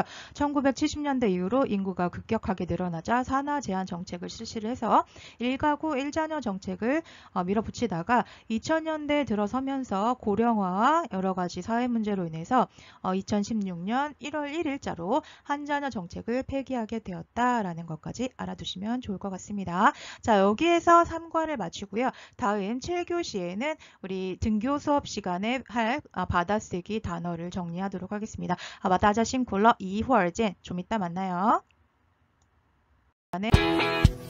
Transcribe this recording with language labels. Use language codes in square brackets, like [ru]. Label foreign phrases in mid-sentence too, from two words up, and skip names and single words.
[ko] 1970년대 이후로 인구가 급격하게 늘어나자 산하 제한 정책을 실시를 해서 1가구 1자녀 정책을 밀어붙이다가 2000년대 들어서면서 고령화와 여러 가지 사회 문제로 인해서 2016년 1월 1일자로 한자녀 정책을 폐기하게 되었다라는 것까지 알아두시면 좋을 것 같습니다. 자, 여기에서 3과를 마치고요. 다음 7교시에는 우리 등교 수업 시간에 할 받아쓰기 단어를 정리하도록 하겠습니다. 다자 [zh] 辛苦了，一会儿见。 [ko] 좀 이따 만나요.